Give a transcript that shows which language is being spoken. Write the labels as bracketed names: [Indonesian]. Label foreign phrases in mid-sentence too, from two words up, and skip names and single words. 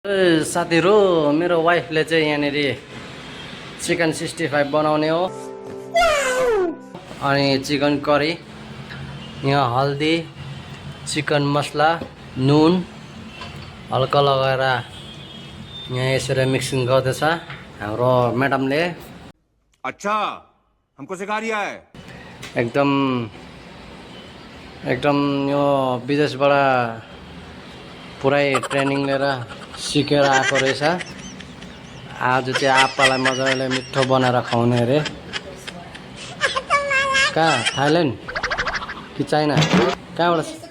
[Nepali] साथीहरु मेरो वाइफले चाहिँ यहाँनेर चिकन 65 बनाउने हो अनि [English] chicken curry [Nepali] यहाँ हल्दी [English] chicken masala [Nepali] नुन हल्का लगाएर यहाँ यसरी मिक्सिङ गर्दैछ हाम्रो म्याडमले। [Hindi] अच्छा हमको सिखा रिया है। [Nepali] एकदम यो विदेशबाट पुरै ट्रेनिङ लिएर सिकेर आएको रहेछ। आज चाहिँ आप्पालाई मजाले मिठो बनाएर खुवाउने अरे। कहाँ थाइल्यान्ड कि चाइना कहाँबाट?